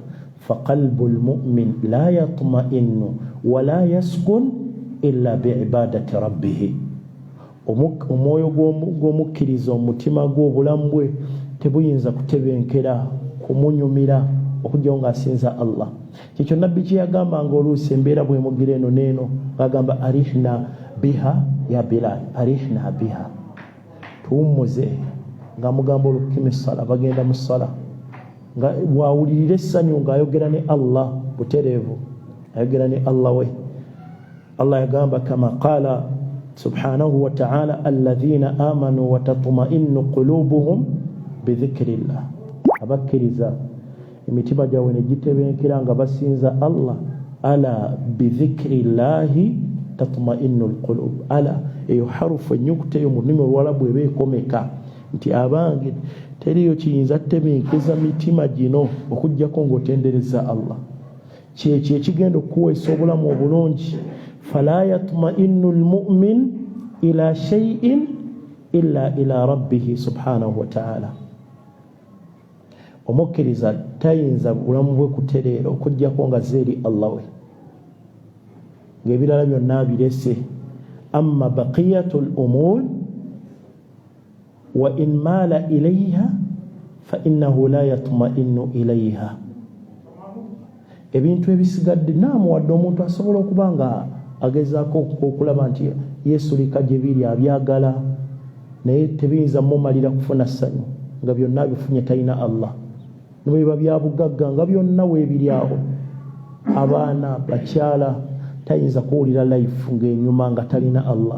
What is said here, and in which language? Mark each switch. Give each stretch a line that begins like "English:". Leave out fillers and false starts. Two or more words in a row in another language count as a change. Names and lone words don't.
Arabic: فقلب المؤمن لا يطمئن ولا يسكن إلا بعبادة ربه.
Ganda: Omwoyo gw'omukkiriza, omutima gw'obulamu bwe tebuyinza kutebenkera, kumunyumira okujjawo ng'asinza Allah. Kyekyo nabbi kye yagambanga oluusi embeera bw'emugira eno n'eno, agamba
Arabic: أرحنا بها يا بلال، أرحنا بها,
Ganda: tuwummuze. Ng'amugamba olukima essala, bagenda mu ssala, nga bw'awulirira essanyu ng'ayogera ne Allah butereevu, ayogera ne Allah we.
Arabic: Allah yagamba كما قال سبحانه وتعالى الذين آمنوا وتطمئن قلوبهم بذكر الله.
Ganda: Abakkiriza emitima gyabwe ne gitebenkera nga basinza Allah.
Arabic: ألا بذكر الله تطمئن القلوب.
Ganda: Ala eyo harufu enyukuta eyo mu nnimi Oluwalabu eba ekomeka nti abange teriyo kiyinza tebenkeza mitima gino okujjako ng'otendereza Allah. Kyekyo ekigenda okuweesa obulamu obulungi.
Arabic: فلا يطمئن المؤمن إلى شيء إلا إلى ربه سبحانه وتعالى.
Ganda: Omukkiriza tayinza bulamu bwe kutereera okujjako nga zeeri Allah we, ng'ebirala byonna birese.
Arabic: أما بقية الأمور وإن مال إليها فإنه لا يطمئن إليها.
Ganda: Ebintu ebisigadde naamuwadde omuntu asobola okuba nga agezaako okulaba nti yeesulika gye biri, abyagala, naye tebiyinza mumalira kufuna ssanyu nga byonna bifunye talina Allah. Nebwe biba bya bugagga nga byonna weebiri awo, abaana, bakyala, tayinza kuwulira life ng'enyuma nga talina Allah.